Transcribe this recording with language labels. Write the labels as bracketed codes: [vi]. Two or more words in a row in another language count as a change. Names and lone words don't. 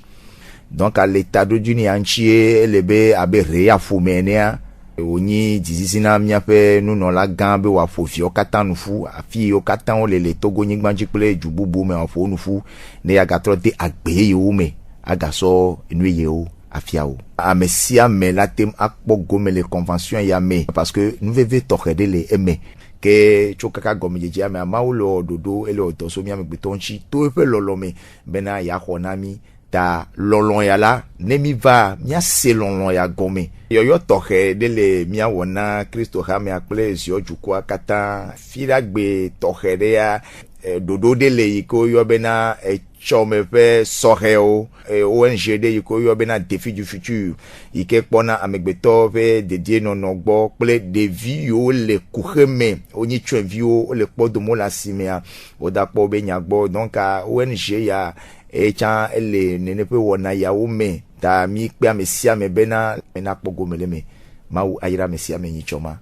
[ee] Donc ale taɖodzinu ya ŋutie ele be abe Réa ƒome enea wònyi dzizizi na míaƒe nunɔla gã be wòaƒo viwo katã nuƒu afi yiwo katã wole le Togonyigba dzi kple du bubu me wòaƒo nuƒu ne agatrɔ de agbe yewo me agasɔ nu yewo afia wo. Ame sia ame la tem akpɔ gome le convention ya me [fr] parce que [ee] nuveve tɔxɛ ɖe le eme ke tso kaka gɔmedzedzea me amawo le ɖoɖo ele dɔso mi amegbetɔ ŋuti to eƒe lɔlɔ me bena yaxɔ na mi ta lɔlɔ ya la ne mi va míase lɔlɔ ya gɔme. Yɔyɔ tɔxɛ ɖe le míawɔ na Kristo hamea kple ziɔ dukɔa katã fiɖagbe tɔxɛ ɖe ya ɖoɖo ɖe le yi ke woyɔ bena tsɔme ƒe sɔhɛwo ONG ɖe yi ke woyɔ bena défi du futur yi ke kpɔna amegbetɔ ƒe dedienɔnɔ gbɔ kple ɖevi yiwo le kuxe me wonye tsyɔ̃eviwo wole kpɔdomo le asimea woda kpɔ be nyagbɔ donc ONG ya etsã ele nene ƒe wɔna yawo me ta mi kpe ame sia ame bena nakpɔ gome le me Mawu ayra ame sia ame nyitsɔma.